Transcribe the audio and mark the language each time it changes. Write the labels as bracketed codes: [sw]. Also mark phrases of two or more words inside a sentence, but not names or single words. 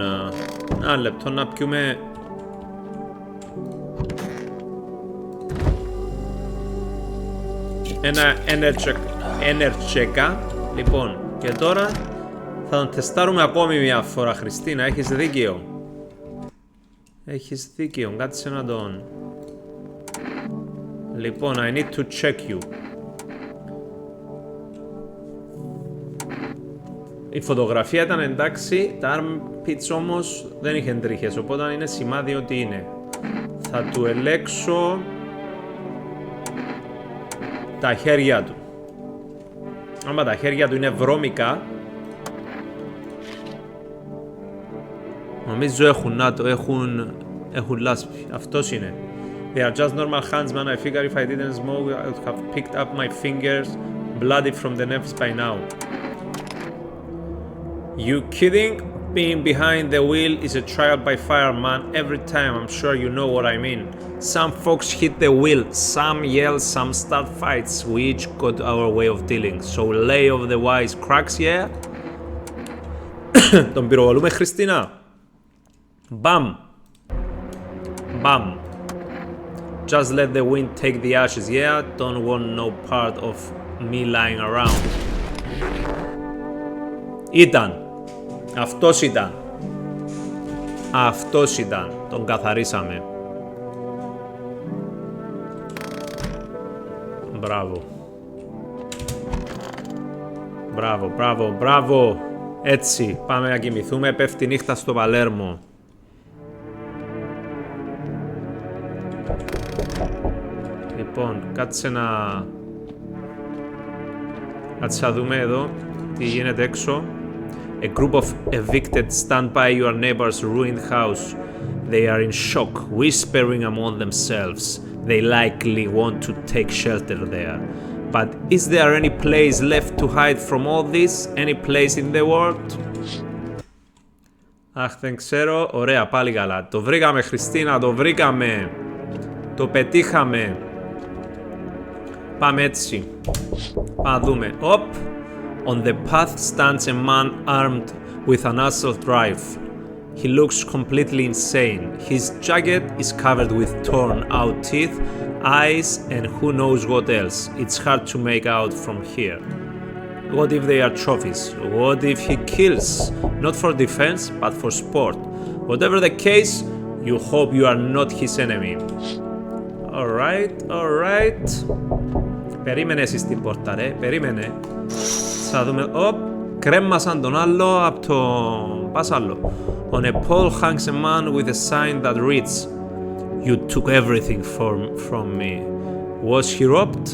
[el] Ένα λεπτό να πιούμε... Ένα energeca. Λοιπόν, και τώρα θα τον τεστάρουμε ακόμη μια φορά, Χριστίνα. Έχεις δίκιο. Έχεις δίκιο. Κάτσε να τον... Λοιπόν, [en] I need to check you. [el] Η φωτογραφία ήταν εντάξει, τα armpits όμως δεν είχε τρίχες, οπότε είναι σημάδι ότι είναι. Θα του ελέξω τα χέρια του. Άμα τα χέρια του είναι βρώμικα, νομίζω έχουν, να το έχουν λάσπη. Αυτός είναι. [en] They are just normal hands, man. I figure if I didn't smoke, I would have picked up my fingers, bloody from the nerves by now. You kidding? Being behind the wheel is a trial by fire, man. Every time, I'm sure you know what I mean. Some folks hit the wheel, some yell, some start fights. We each got our way of dealing. So lay off the wise cracks, yeah? [el] Τον πυροβολούμε, Χριστίνα. Bam. Bam. [en] Just let the wind take the ashes, yeah? Don't want no part of me lying around. [el] Ήταν. Αυτός ήταν. Αυτός ήταν. Τον καθαρίσαμε. Μπράβο. Μπράβο, μπράβο, μπράβο. Έτσι, πάμε να κοιμηθούμε. Πέφτει νύχτα στο Παλέρμο. Λοιπόν, κάτσε να δούμε εδώ τι γίνεται έξω. [en] A group of evicted stand by your neighbor's ruined house. They are in shock, whispering among themselves. They likely want to take shelter there. But is there any place left to hide from all this? Any place in the world? [el] Αχ, δεν ξέρω. Ωραία, πάλι καλά. Το βρήκαμε, Χριστίνα, το βρήκαμε. Το πετύχαμε. Πάμε έτσι. Πάμε να δούμε. Οπ. [en] On the path stands a man armed with an assault rifle. He looks completely insane. His jacket is covered with torn out teeth, eyes, and who knows what else. It's hard to make out from here. What if they are trophies? What if he kills? Not for defense, but for sport. Whatever the case, you hope you are not his enemy. Alright, alright. [el] Περίμενε εσύ στην πόρτα, ρε. Περίμενε. Θα δούμε. Οπ, κρέμασαν τον άλλο από το... Πας άλλο. [en] On a pole hangs a man with a sign that reads, You took everything from me. Was he robbed?